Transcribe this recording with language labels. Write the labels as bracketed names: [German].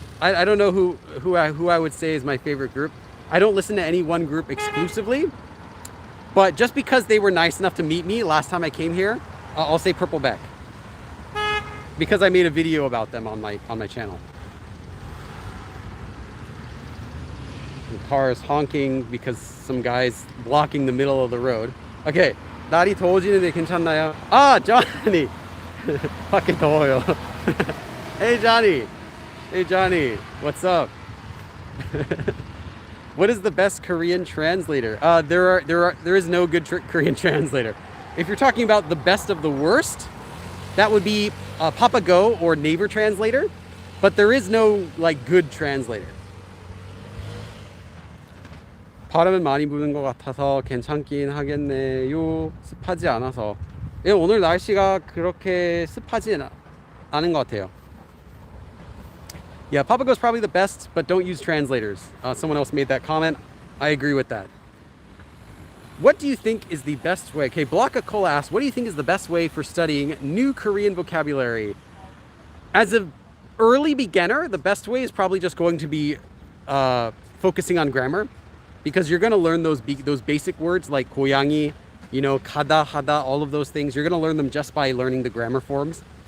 [English] I don't know who I would say is my favorite group. I don't listen to any one group exclusively, but just because they were nice enough to meet me last time I came here, I'll say Purple Beck. because I made a video about them on my channel. The car is honking because some guy's blocking the middle of the road. [Korean] Okay, 날이 더워지는데 괜찮나요? [English] Ah, Johnny. [Korean] 밖에 더워요. [English] Hey Johnny. Hey Johnny. What's up? What is the best Korean translator? There is no good Korean translator. If you're talking about the best of the worst, that would be Papago or Naver translator, but there is no like good translator. [Korean] 바람은 많이 부는 것 같아서 괜찮긴 하겠네요. 습하지 않아서. 예, 오늘 날씨가 그렇게 습하지 않은 것 같아요. [English] Yeah, Papago is probably the best, but don't use translators. Someone else made that comment. I agree with that. What do you think is the best way? Okay, Blocka Cole asks, what do you think is the best way for studying new Korean vocabulary? As an early beginner, the best way is probably just going to be focusing on grammar, because you're going to learn those basic words like 고양이, you know, 가다, 하다, all of those things. You're going to learn them just by learning the grammar forms.